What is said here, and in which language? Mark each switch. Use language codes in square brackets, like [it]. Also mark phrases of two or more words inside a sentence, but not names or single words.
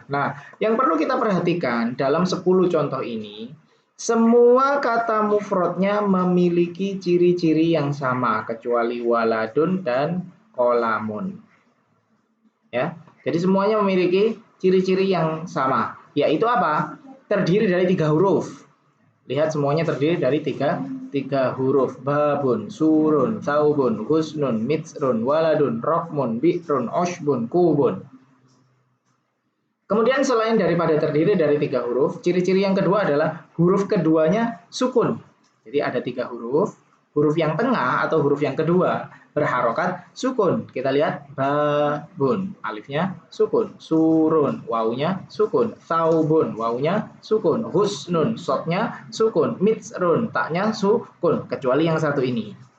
[id] Nah, yang perlu kita perhatikan dalam 10 contoh ini, semua kata mufradnya memiliki ciri-ciri yang sama kecuali waladun dan kolamun. Ya, jadi semuanya memiliki ciri-ciri yang sama. Yaitu apa? Terdiri dari 3 huruf. Lihat semuanya terdiri dari tiga huruf. [ar] بابٌ، سورٌ، ثوبٌ، حسنٌ، مصرٌ، ولدٌ، رقمٌ، بئرٌ، عشبٌ، كوبٌ. [id] Kemudian selain daripada terdiri dari 3 huruf, ciri-ciri yang kedua adalah huruf keduanya sukun. Jadi ada 3 huruf. Huruf yang tengah atau huruf yang kedua berharokat sukun. Kita lihat babun, alifnya sukun, surun, wawunya sukun, saubun, wawunya sukun, husnun, sotnya sukun, mitsrun, taknya sukun, kecuali yang satu ini.